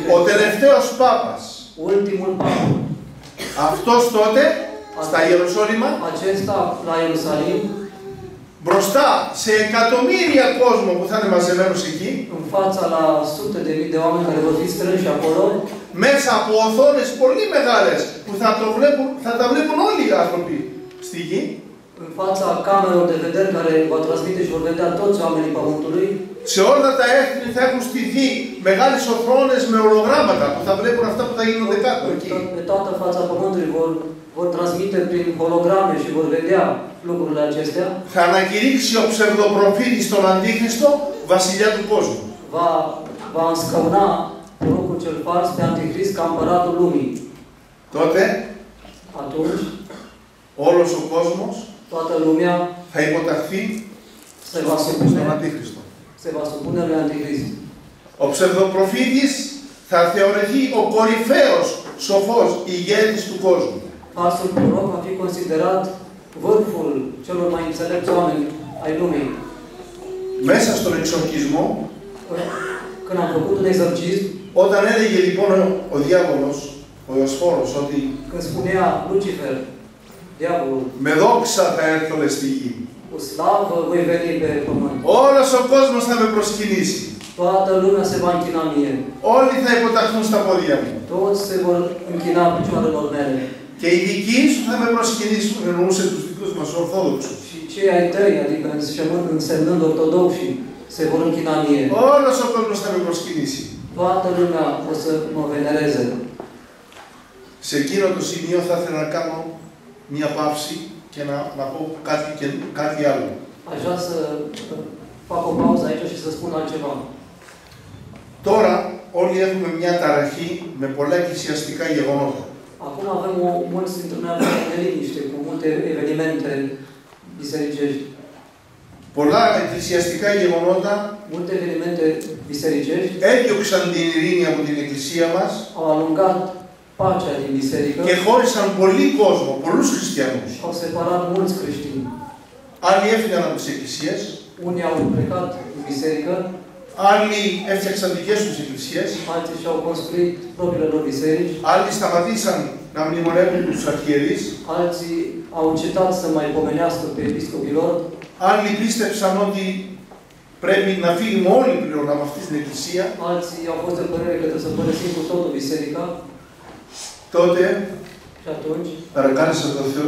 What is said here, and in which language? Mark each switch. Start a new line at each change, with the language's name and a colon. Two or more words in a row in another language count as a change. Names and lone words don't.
Greek: ο
Romanian: Creștine,
Greek: τελευταίος Πάπας.
Romanian: ultimul papă.
Greek: Αυτός τότε στα Ιεροσόλυμα
Romanian: Acesta, la Ierusalim,
Greek: μπροστά σε εκατομμύρια κόσμο που θα είναι μαζεμένος εκεί,
Romanian: în fața la sute de mii de oameni care vor fi strânși acolo,
Greek: μέσα από οθόνες πολύ μεγάλες που θα τα βλέπουν όλοι οι άνθρωποι στη γη,
Romanian: în fața camerelor de vedere care va transmite și vor vedea toți oamenii Pământului,
Greek: σε όλα τα έθνη θα έχουν στηθεί μεγάλες οθόνες με ολογράμματα που θα βλέπουν αυτά που θα γίνονται κάτω εκεί.
Romanian: pe toată fața Pământului vor transmite prin holograme și vor vedea lucrurile acestea,
Greek: Θα ανακηρύξει ο ψευδοπροφήτης τον Αντίχριστο βασιλιά του κόσμου.
Romanian: va înscăuna prorocul cel fals pe Antichrist ca împăratul lumii.
Greek: Τότε
Romanian: Atunci,
Greek: όλος ο κόσμος
Romanian: toată lumea
Greek: θα υποταχθεί
Romanian: se va
Greek: στον
Romanian: supune,
Greek: Αντίχριστο.
Romanian: se va supune lui Antichrist.
Greek: Ο ψευδοπροφήτης θα θεωρηθεί ο κορυφαίος σοφός ηγέτης του κόσμου.
Romanian: Falsul proroc va fi considerat vârful celor mai înțelepți oameni ai lumii.
Greek: Μέσα στον εξορκισμό,
Romanian: Când am făcut un exorcism,
Greek: όταν έλεγε λοιπόν ο διάβολος, ο Ιωσφόρος, ότι
Romanian: când spunea Lucifer, diavolul,
Greek: με δόξα θα έρθω λες στη γη.
Romanian: cu slavă voi veni pe pământ.
Greek: Όλος ο κόσμος θα με προσκυνήσει.
Romanian: Toată lumea se va închina mie.
Greek: Όλοι θα υποταχθούν στα πόδια μου.
Romanian: Toți se vor închina picioarelor mele.
Greek: Και οι δικοί σου θα με προσκυνήσουν, εννοούσε τους δικούς μας Ορθόδοξους.
Romanian: Și cei ai tăi, adică însemnând ortodoxii, se vor închina mie.
Greek: Όλος ο κόσμος θα με προσκυνήσει.
Romanian: Toată lumea o să mă venereze.
Greek: Σε εκείνο το σημείο θα ήθελα να κάνω μία παύση και να πω κάτι άλλο.
Romanian: Aș vrea să fac o pauză aici și să spun altceva.
Greek: Τώρα όλοι έχουμε μια ταραχή με πολλά εκκλησιαστικά γεγονότα.
Romanian: Acum avem mulți dintre noi avem o neliniște cu multe evenimente bisericești.
Greek: Πολλά εκκλησιαστικά γεγονότα
Romanian: Multe evenimente bisericești
Greek: έδιωξαν την ειρήνη από την εκκλησία μας
Romanian: au alungat pacea din biserică
Greek: και χώρισαν πολύ κόσμο, πολλούς χριστιανούς.
Romanian: și au separat mulți creștini.
Greek: Άλλοι έφυγαν από τις εκκλησίες,
Romanian: Unii au plecat în biserică,
Greek: άλλοι έφτιαξαν δικές τους εκκλησίες,
Romanian: alții și-au construit propriile lor biserici,
Greek: άλλοι σταματήσαν να μνημονεύουν τους αρχιερείς,
Romanian: alții au încetat să mai pomenească pe episcopii lor,
Greek: άλλοι πίστεψαν ότι πρέπει να φύγουμε όλοι πλέον από αυτή την εκκλησία.
Romanian: alții au fost de părere că trebuie să părăsim cu totul biserica.
Greek: Τότε
Romanian: Și atunci
Greek: παρακάλεσα τον Θεό